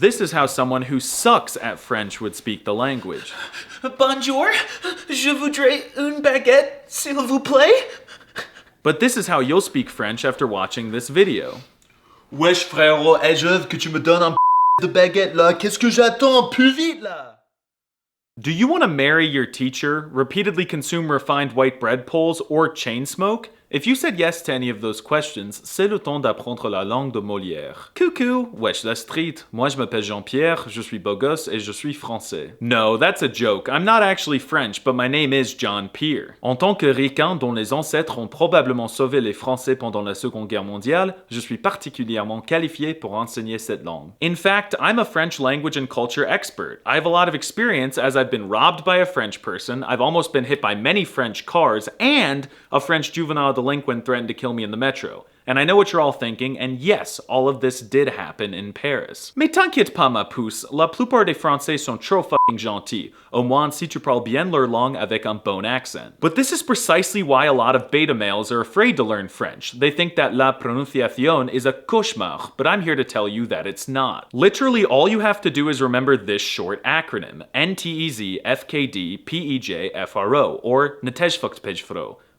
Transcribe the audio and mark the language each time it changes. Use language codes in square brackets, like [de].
[en] This is how someone who sucks at French would speak the language. [fr] Bonjour, je voudrais une baguette, s'il vous plaît. [en] But this is how you'll speak French after watching this video. [fr] Wesh frérot, je veux que tu me donnes un de baguette là. Qu'est-ce que j'attends? Plus vite là! [en] Do you want to marry your teacher, repeatedly consume refined white bread pulls, or chain smoke? If you said yes to any of those questions, [fr] c'est le temps d'apprendre la langue de Molière. Coucou, wesh la street. Moi je m'appelle Jean-Pierre, je suis beau gosse et je suis français. [en] No, that's a joke. I'm not actually French, but my name is John Pierre. [fr] En tant que ricain dont les ancêtres ont probablement sauvé les Français pendant la Seconde Guerre mondiale, je suis particulièrement qualifié pour enseigner cette langue. [en] In fact, I'm a French language and culture expert. I have a lot of experience as I've been robbed by a French person, I've almost been hit by many French cars, and a French juvenile delinquent threatened to kill me in the metro. And I know what you're all thinking, and yes, all of this did happen in Paris. [fr] Mais t'inquiète pas ma pouce, la plupart des Français sont trop fucking gentils, au moins si tu parles bien leur langue avec un bon accent. [en] But this is precisely why a lot of beta males are afraid to learn French. They think that la prononciation is a cauchemar, but I'm here to tell you that it's not. Literally all you have to do is remember this short acronym, NTEZ FKD PEJ FRO, or Netezhvokpejfro.